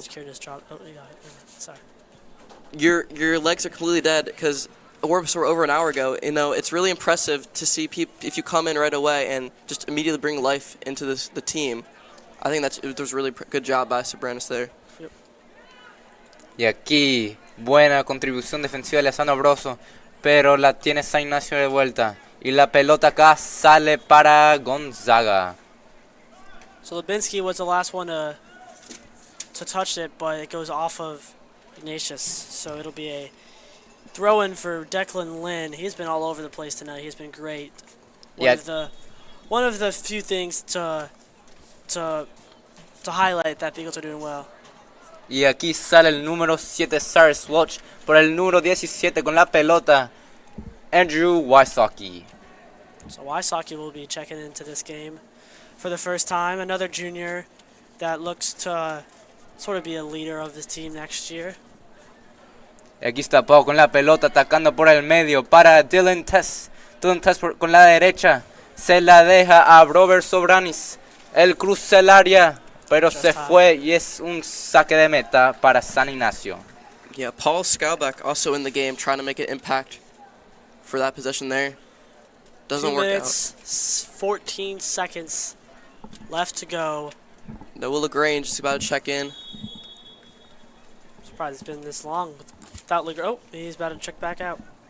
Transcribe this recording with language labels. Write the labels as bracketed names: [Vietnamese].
[English] Kieran just dropped. Oh, you got it. Sorry. your legs are completely dead because warm-ups were over an hour ago. You know, it's really impressive to see if you come in right away and just immediately bring life into the team. I think it was a really good job by Sobranis there. [Spanish] Y aquí, buena contribución defensiva de Alessandro Broso, pero la tiene San Ignacio de vuelta. Y la pelota acá sale para Gonzaga. [English] So Lubinsky was the last one to touch it, but it goes off of Ignatius. So it'll be a throw-in for Declan Lynn. He's been all over the place tonight. He's been great. One of the few things to highlight that the Eagles are doing well. [Spanish] Y aquí sale el número 7 Cyrus Watch por el número 17 con la pelota, Andrew Wysocki. [English] So Wysocki will be checking into this game for the first time. Another junior that looks to sort of be a leader of this team next year. [Spanish] Y aquí está Pau con la pelota atacando por el medio para Dylan Tess. Dylan Tess con la derecha. Se la deja a Robert Sobranis. Él cruza el área, pero se fue y es un saque de meta para San Ignacio. [English] Yeah, Paul Skalbeck also in the game trying to make an impact for that possession there. Doesn't 2 work minutes, 14 seconds left to go. Noah LaGrange is about to check in. Surprised it's been this long without LaGrange. Oh, he's about to check back out.